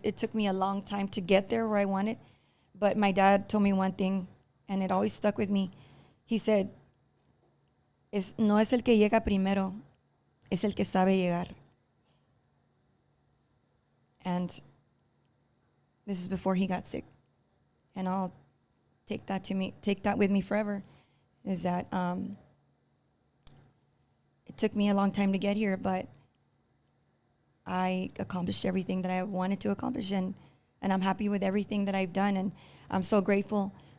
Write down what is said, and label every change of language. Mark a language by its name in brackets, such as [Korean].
[English] It took me a long time to get there where I wanted, but my dad told me one thing, and it always stuck with me. He said, [Spanish] no es el que llega primero, es el que sabe llegar. [English] And this is before he got sick. And I'll take that with me forever, is that it took me a long time to get here, but I accomplished everything that I wanted to accomplish, and I'm happy with everything that I've done, and I'm so grateful.